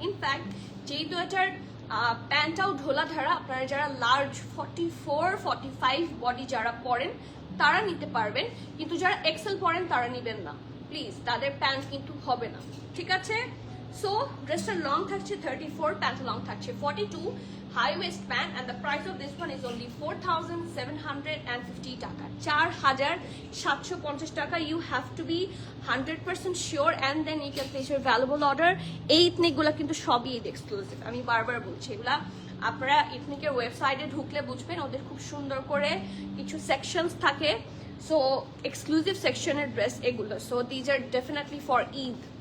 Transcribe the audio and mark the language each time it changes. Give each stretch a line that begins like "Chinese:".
Bangla: In fact যেহেতু এটার প্যান্টটাও ঢোলা ধারা, আপনারা যারা লার্জ 44-45 বডি যারা পরেন তারা নিতে পারবেন, কিন্তু যারা এক্সেল পরেন তারা নেবেন না প্লিজ, তাদের প্যান্ট কিন্তু হবে না, ঠিক আছে। সো ড্রেসটার লং থাকছে 34, প্যান্ট লং থাকছে 42, high West pant,
English: and the price of this one is only 4,750
Bangla: টাকা, 4,750 টাকা।
English: You have to be 100% sure and then you can place your valuable order.
Bangla: এই ইথনিকগুলো কিন্তু সবই ঈদ এক্সক্লুসিভ, আমি বারবার বলছি, এগুলা আপনারা ইথনিকের ওয়েবসাইটে ঢুকলে বুঝবেন, ওদের খুব সুন্দর করে কিছু সেকশনস থাকে, সো এক্সক্লুসিভ সেকশনের ড্রেস এগুলো,
English: So these are definitely for Eid.